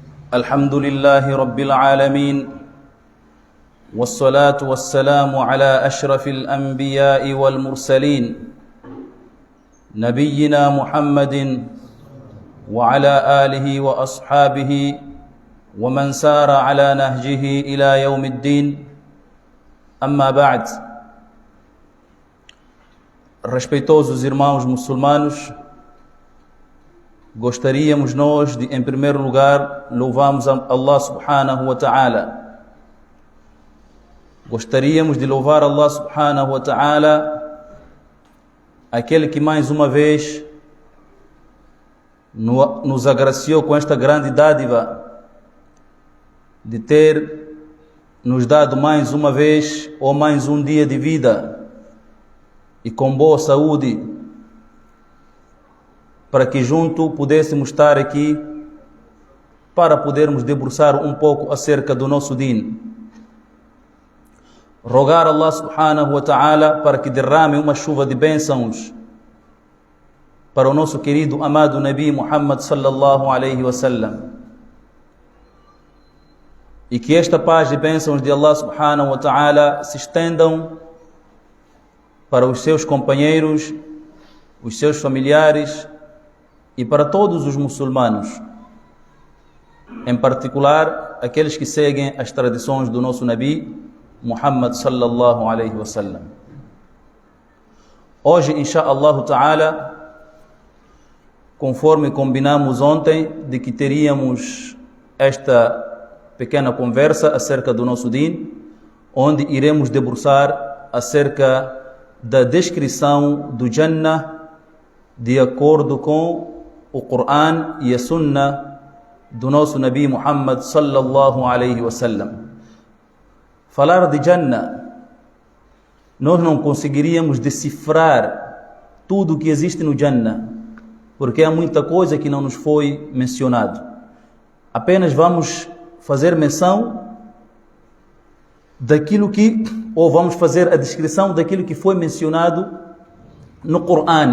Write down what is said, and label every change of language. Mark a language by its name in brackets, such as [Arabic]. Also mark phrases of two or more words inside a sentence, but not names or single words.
[Arabic] الحمد لله رب العالمين والصلاة والسلام على أشرف الأنبياء والمرسلين نبينا محمد وعلى آله وأصحابه ومن سار على نهجه إلى يوم الدين أما بعد. [Portuguese] Respeitosos irmãos muçulmanos, gostaríamos nós de, em primeiro lugar, louvarmos a Allah [Arabic] سبحانه وتعالى. [Portuguese] Gostaríamos de louvar Allah [Arabic] سبحانه وتعالى, [Portuguese] aquele que mais uma vez nos agraciou com esta grande dádiva de ter nos dado mais uma vez ou mais um dia de vida e com boa saúde, para que junto pudéssemos estar aqui para podermos debruçar um pouco acerca do nosso din. Rogar a Allah [Arabic] سبحانه وتعالى [Portuguese] para que derrame uma chuva de bênçãos para o nosso querido amado Nabi Muhammad [Arabic] صلى الله عليه وسلم, [Portuguese] e que esta paz e bênçãos de Allah [Arabic] سبحانه وتعالى [Portuguese] se estendam para os seus companheiros, os seus familiares e para todos os muçulmanos, em particular aqueles que seguem as tradições do nosso Nabi Muhammad [Arabic] صلى الله عليه وسلم. [Portuguese] Hoje, [Arabic] إن شاء الله تعالى, [Portuguese] conforme combinamos ontem de que teríamos esta pequena conversa acerca do nosso din, onde iremos debruçar acerca da descrição do Jannah de acordo com o Coran e a Sunnah do nosso Nabi Muhammad [Arabic] صلى الله عليه وسلم. [Portuguese] Falar de Jannah, nós não conseguiríamos decifrar tudo o que existe no Jannah, porque há muita coisa que não nos foi mencionado. Apenas vamos fazer menção daquilo que, ou vamos fazer a descrição daquilo que foi mencionado no Coran.